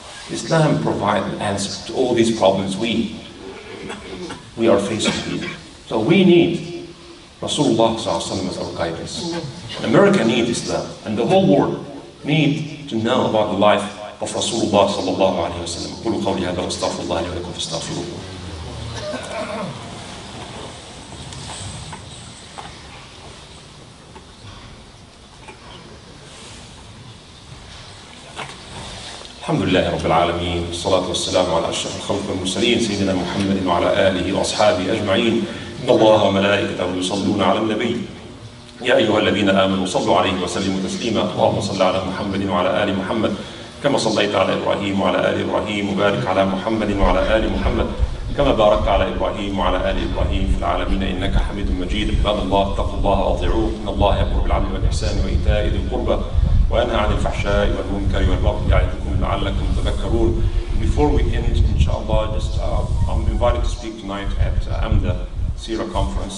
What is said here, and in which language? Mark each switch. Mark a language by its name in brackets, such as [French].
[English] Islam provides an answer to all these problems we are facing here. So we need Rasulullah sallallahu as our guidance. America needs Islam, and the whole world needs to know about the life of Rasulullah sallallahu alaihi wasallam. [Arabic] قولوا قولي هذا واستغفر الله لي ولكم فاستغفروه. الحمد لله رب العالمين والصلاة والسلام على أشرف الخلق والمرسلين سيدنا محمد وعلى آله وأصحابه أجمعين. إن الله وملائكته يصلون على النبي يا أيها الذين آمنوا صلوا عليه وسلموا تسليما. اللهم صل على محمد وعلى آل محمد كما صليت على إبراهيم وعلى آل إبراهيم وبارك على محمد وعلى آل محمد كما باركت على إبراهيم وعلى آل إبراهيم في العالمين إنك حميد مجيد. عباد الله اتقوا الله وأطيعوه إن الله يأمر بالعدل والإحسان وإيتاء ذي القربى وينهى عن الفحشاء والمنكر والبغي يعظكم لعلكم تذكرون. [English] Before we end, inshallah, I'm invited to speak tonight at AMDA Sira Conference.